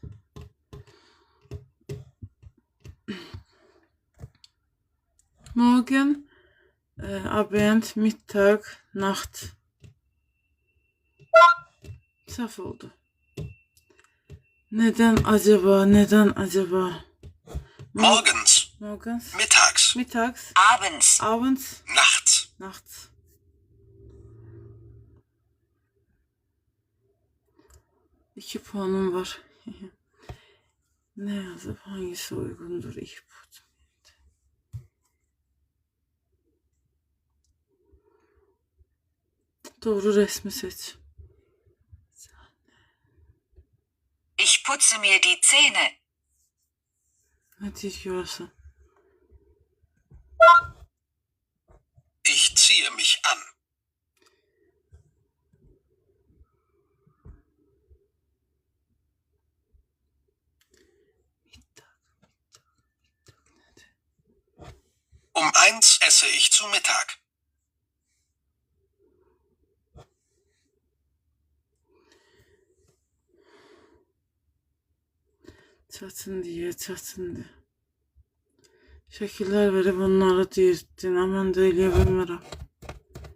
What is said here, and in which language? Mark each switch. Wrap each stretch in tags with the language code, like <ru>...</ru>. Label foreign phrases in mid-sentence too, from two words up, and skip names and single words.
<de>Morgen, Abend, Mittag, Nacht.</de> <tr>Saf oldu. Neden acaba?</tr> <de>Morgens, Morgens, mittags, mittags, abends, abends, nachts. nachts.</de> <tr>2 puanım var. Ne yazıp hangisi uygundur? İhbut. Doğru resmi seç.</tr> <de>Ich putze mir die Zähne.</de> <tr>Ne diyorsun?</tr> <de>Ich ziehe mich an. Um 1 esse ich zu Mittag.</de> <az>Çatındı. Şekiller verip onları deyirdin. Aman da eləyə bilmirəm.</az>